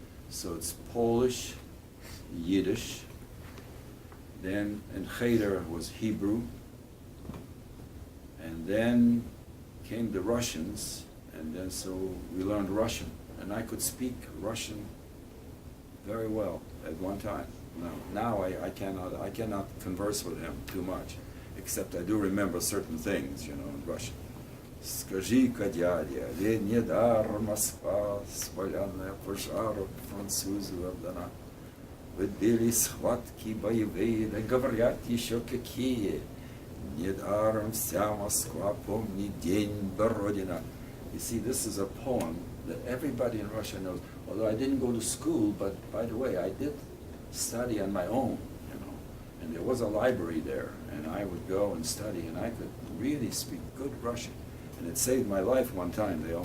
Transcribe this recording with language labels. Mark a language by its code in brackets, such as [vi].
[en] So it's Polish, Yiddish. Then in Cheder was Hebrew, and then came the Russians, and then so we learned Russian, and I could speak Russian very well at one time. Now I cannot converse with him too much, except I do remember certain things, in Russian. [ru] Скажи-ка, дядя, ведь недаром Москва спаленная пожаром французу отдана. Ведь были схватки боевые, да говорят еще какие. Недаром вся Москва помнит день Бородина. [en] You see, this is a poem that everybody in Russia knows. Although I didn't go to school, but by the way, I did study on my own, and there was a library there, and I would go and study, and I could really speak good Russian, and it saved my life one time.